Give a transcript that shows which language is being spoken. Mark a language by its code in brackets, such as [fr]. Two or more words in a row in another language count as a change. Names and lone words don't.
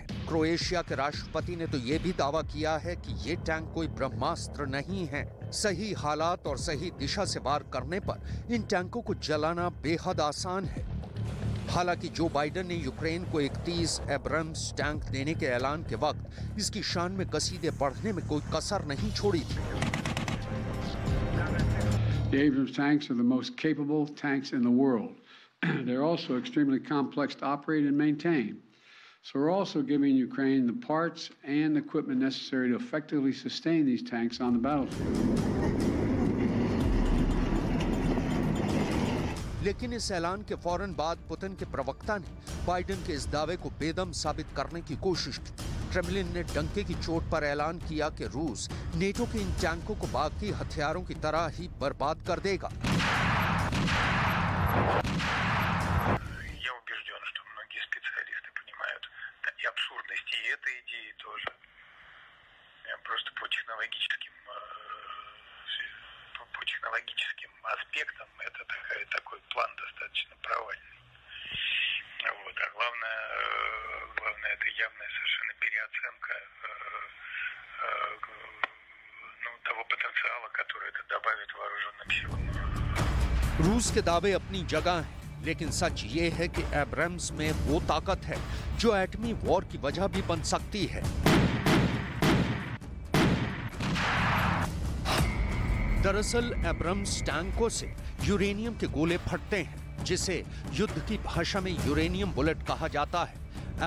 [hi] क्रोएशिया के राष्ट्रपति ने तो ये भी दावा किया है कि ये टैंक कोई ब्रह्मास्त्र नहीं है। सही हालात और सही दिशा से वार करने पर इन टैंकों को जलाना बेहद आसान है। हालांकि जो बाइडेन ने यूक्रेन को 31 एब्राम्स टैंक देने के ऐलान के वक्त इसकी शान में कसीदे बढ़ने में कोई कसर नहीं छोड़ी थी। [en] The Abrams tanks are the most capable tanks in the world. They're also extremely complex to operate and maintain. So we're also giving Ukraine the parts and equipment necessary to effectively sustain these tanks on the battlefield. [hi] लेकिन इस ऐलान के फौरन बाद पुतिन के प्रवक्ता ने बाइडेन के इस दावे को बेदम साबित करने की कोशिश की। क्रेमलिन ने डंके की चोट पर ऐलान किया कि रूस नेटो के इन टैंकों को बाकी हथियारों की तरह ही बर्बाद कर देगा। [ru] технологическим аспектам это такой план достаточно провальный. Вот. А главное это явная совершенно переоценка того потенциала, который это добавит вооруженным силам. [hi] रूस के दावे अपनी जगह हैं, लेकिन सच ये है कि एब्राम्स में वो ताकत है जो एटमी वॉर की वजह भी बन सकती है। दरअसल एब्राम्स टैंकों से यूरेनियम के गोले फटते हैं, जिसे युद्ध की भाषा में [en] uranium bullet [hi] कहा जाता है।